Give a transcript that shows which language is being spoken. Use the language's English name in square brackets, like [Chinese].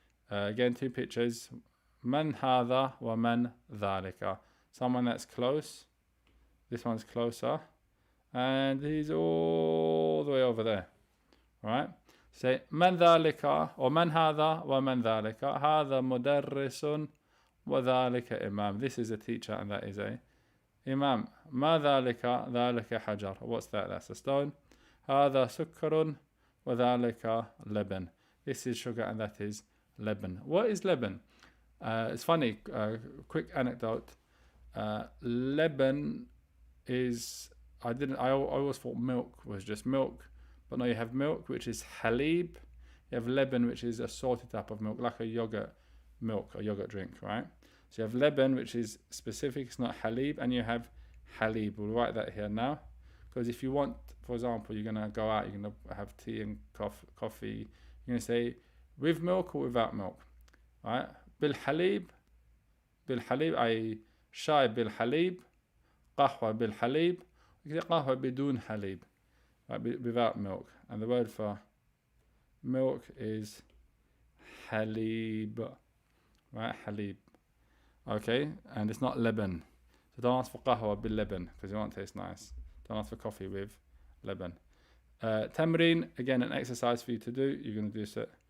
[English] Again, 2 pictures. [Arabic] من هذا ومن ذلك, [English] someone that's close, this one's closer, and he's all the way over there. Right, say [Arabic] من ذلك [English] or [Arabic] من هذا ومن ذلك, هذا مدرس وذلك إمام, [English] this is a teacher and that is a imam. [Arabic] ما ذلك, ذلك حجر, [English] what's that? That's a stone. [Arabic] هذا سكر وذلك لبن, [English] this is sugar and that is لبن. What is لبن? It's funny, quick anecdote. Leben is, I always thought milk was just milk, but no, you have milk which is halib, you have leben which is a salty type of milk, like a yogurt milk, a yogurt drink, right? So you have leben which is specific, it's not halib, and you have halib. We'll write that here now, because if you want, for example, you're going to go out, you're going to have tea and coffee, you're going to say with milk or without milk. right? [Arabic] بالحليب أي شاي بالحليب. قهوة بالحليب. قهوة بدون حليب, [English] right? Without milk. And the word for milk is حليب, right? حليب. Okay, and it's not leban. So don't ask for qahwa bil leban because it won't taste nice. Don't ask for coffee with leban. Tamreen, again, an exercise for you to do. You're going to do so.